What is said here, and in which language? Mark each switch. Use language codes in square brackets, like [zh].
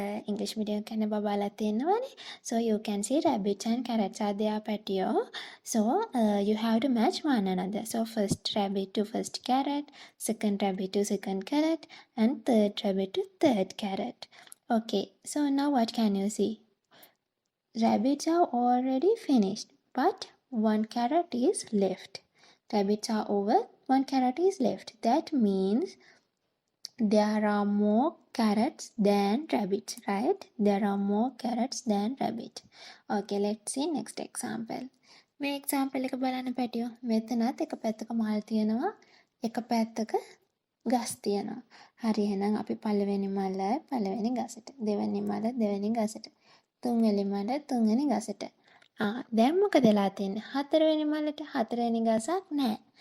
[si] English medium කරන බබාලා තියෙනවනේ. [en] So you can see rabbits and carrots are there patio. So you have to match one another. So first rabbit to first carrot, second rabbit to second carrot, and third rabbit to third carrot. Okay. So now what can you see? Rabbits are already finished, but one carrot is left. Rabbits are over, one carrot is left. That means there are more carrots than rabbits, right? There are more carrots than rabbits. Okay, let's see next example. [si] මේ example එක බලන්න පැටියෝ. මෙතනත් එක පැත්තක මල් තියෙනවා, එක පැත්තක ගස් තියෙනවා. හරි එහෙනම් අපි පළවෙනි මල පළවෙනි ගසට, දෙවෙනි මල දෙවෙනි ගසට, තුන්වෙනි මල තුන්වෙනි ගසට. දැන් මොකද වෙලා තියෙන්නේ? හතරවෙනි මලට හතරවෙනි ගසක් නැහැ.